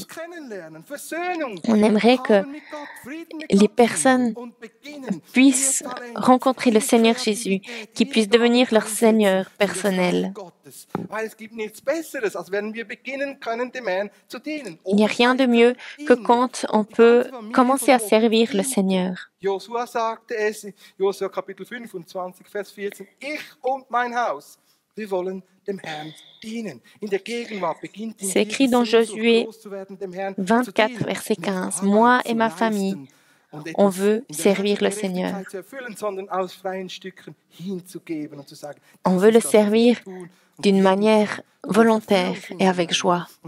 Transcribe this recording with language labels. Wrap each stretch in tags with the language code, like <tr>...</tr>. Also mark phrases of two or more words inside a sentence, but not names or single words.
<fr>On aimerait que les personnes puissent rencontrer le Seigneur Jésus, qui puisse devenir leur Seigneur personnel. Il n'y a rien de mieux que quand on peut commencer à servir le Seigneur.</fr> <de>Josua sagte es, Josua Kapitel 25, Vers 14, ich und mein Haus, wir wollen dem Herrn dienen.</de> <fr>C'est écrit dans Josué 24, verset 15. Moi et ma famille, On veut servir le Seigneur. On veut le servir d'une manière volontaire et avec joie.</fr>